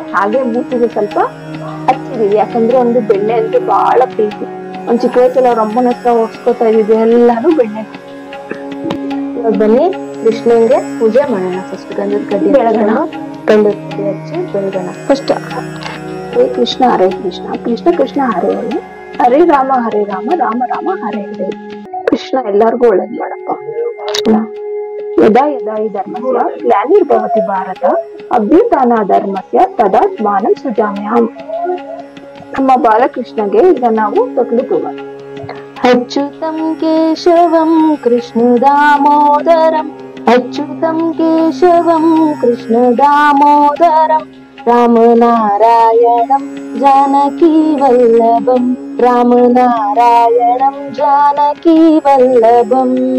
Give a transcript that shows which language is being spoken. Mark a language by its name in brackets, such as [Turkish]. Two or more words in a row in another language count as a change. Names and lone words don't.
[Kannada] ಹಾಗೆ ಮೂತಿಗೆ ಸ್ವಲ್ಪ ಹಚ್ಚಿದೀವಿ, ಯಾಕಂದ್ರೆ ಒಂದು ಬೆಣ್ಣೆ ಅಂದ್ರೆ ಬಹಳ ಪ್ರೀತಿ. ಒಂದ್ ಚಿಕ್ಕ ವಯಸ್ಸಲ್ಲಿ ಅವ್ರ ಅಮ್ಮನ ಹತ್ರ ಓಡಿಸ್ಕೊತಾ ಇದ್ದಿದ್ದು ಎಲ್ಲಾನು ಬೆಣ್ಣೆ. ಇವಾಗ ಬನ್ನಿ ಕೃಷ್ಣನ್ಗೆ ಪೂಜೆ ಮಾಡೋಣ. ಫಸ್ಟ್ ಗಂಧದ ಕಡ್ಡಿ ಬೆಳಗೋಣ, ಗಂಧದ ಕಡ್ಡಿ ಹಚ್ಚಿ ಬೆಳಗೋಣ. [Sanskrit] ಫಸ್ಟ್ ಹರೇ ಕೃಷ್ಣ ಹರೇ ಕೃಷ್ಣ ಕೃಷ್ಣ ಕೃಷ್ಣ ಹರೇ ಹರೇ ರಾಮ ರಾಮ ರಾಮ ಹರೇ ಹರೇ. [Kannada] ಕೃಷ್ಣ ಎಲ್ಲಾರ್ಗು ಒಳ್ಳೇದ್ ಮಾಡಪ್ಪ. [Sanskrit] ಯದಾ ಯದಾ ಹಿ ಧರ್ಮಸ್ಯ ಗ್ಲಾನಿರ್ಭವತಿ ಭಾರತ ಅಭ್ಯುತ್ಥಾನ ಧರ್ಮಸ್ಯ ತದಾತ್ಮಾನಂ ಸೃಜಾಮ್ಯಹಂ. [Kannada] ನಮ್ಮ ಬಾಲಕೃಷ್ಣಗೆ ಈಗ ನಾವು ತೊಟ್ಲು ತಗೋಣ. [Sanskrit] ಅಚ್ಯುತಂ ಕೇಶವಂ ಕೃಷ್ಣ ದಾಮೋದರಂ, ಅಚ್ಯುತಂ ಕೇಶವಂ ಕೃಷ್ಣ ದಾಮೋದರಂ, ರಾಮನಾರಾಯಣಂ ಜಾನಕಿ ವಲ್ಲಭಂ, ರಾಮನಾರಾಯಣಂ ಜಾನಕಿ ವಲ್ಲಭಂ.